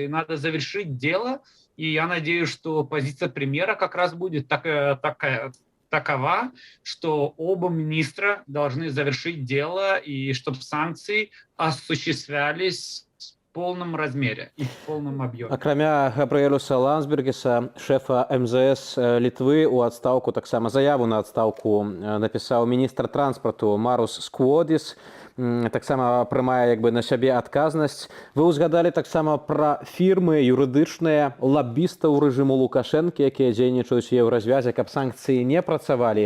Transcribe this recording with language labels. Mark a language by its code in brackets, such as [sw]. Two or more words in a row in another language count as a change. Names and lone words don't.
[ru] Надо завершить дело, и я надеюсь, что позиция премьера как раз будет такая такова, что оба министра должны завершить дело и чтобы санкции осуществлялись в полном размере и в полном объеме. [be] Акрамя Габрыэлюса Лансбергіса, шэфа МЗС Літвы, у адстаўку таксама заяву на адстаўку напісаў міністр транспарту Марус Скводіс, таксама прымае на сябе адказнасць. Вы ўзгадалі таксама пра фірмы юрыдычныя лабістаў рэжыму Лукашэнкі, якія дзейнічаюць у еўразвязе, каб санкцыі не працавалі.